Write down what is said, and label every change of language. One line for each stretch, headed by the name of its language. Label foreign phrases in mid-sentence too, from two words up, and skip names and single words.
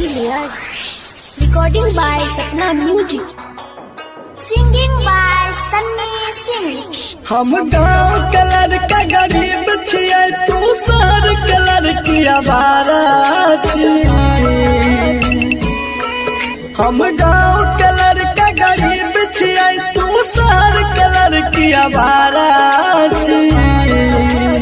English: Aryan. Recording by Sapna Music. Singing by Sunny Singh.
Maithili: हम गाँव कलर का गरीब छियै तू शहर कलर की आवारा छियै। हम गाँव कलर का गरीब छियै तू शहर कलर की आवारा छियै।